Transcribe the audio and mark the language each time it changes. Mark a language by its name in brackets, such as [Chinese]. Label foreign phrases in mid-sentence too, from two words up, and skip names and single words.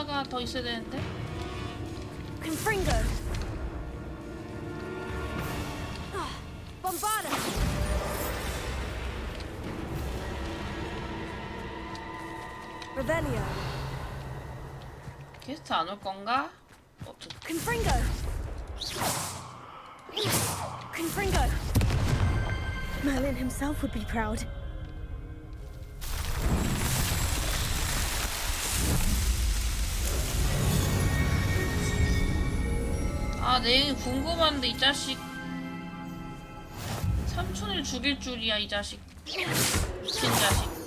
[Korean] 더 있어야 되는데. Confringo. Bombarda. Revelio. 게스트 안 올 건가? Confringo. Confringo. [English] Merlin himself would be proud. [Korean] 아, 내용이 궁금한데 이 자식. 삼촌을 죽일 줄이야 이 자식. 미친 자식.